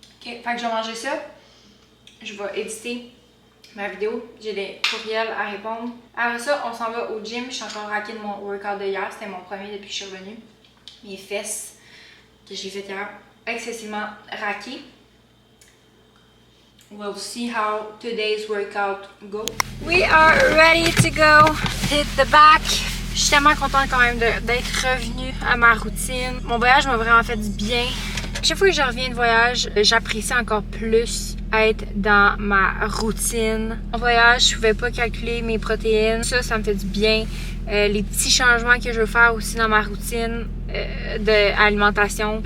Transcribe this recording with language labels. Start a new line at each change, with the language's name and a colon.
French: Ok, fait que je vais manger ça. Je vais éditer ma vidéo. J'ai des courriels à répondre. Après ça, on s'en va au gym. Je suis encore raquée de mon workout de hier. C'était mon premier depuis que je suis revenue. Mes fesses que j'ai fait hier, excessivement raquées.
English: We'll see how today's workout goes. We are ready to go hit the back.
French: Je suis tellement contente quand même d'être revenue à ma routine. Mon voyage m'a vraiment fait du bien. Chaque fois que je reviens de voyage, j'apprécie encore plus être dans ma routine. En voyage, je pouvais pas calculer mes protéines. Ça me fait du bien. Les petits changements que je veux faire aussi dans ma routine d'alimentation.